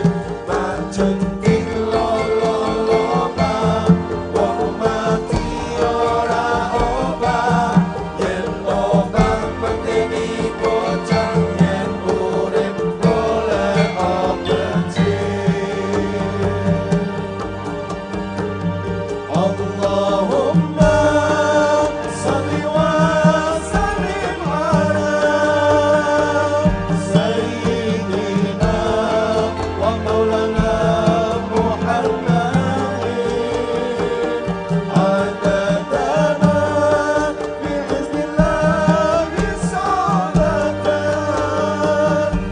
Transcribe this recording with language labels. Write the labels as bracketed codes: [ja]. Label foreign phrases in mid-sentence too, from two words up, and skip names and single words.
[jv] Majentik lolo-loba wong mati ora obah, yen obah mateni bocah, yen urip golek becik. [ar] اللهم صل وسلم على سيدنا ومولانا محمد عددنا بإذن الله صلاة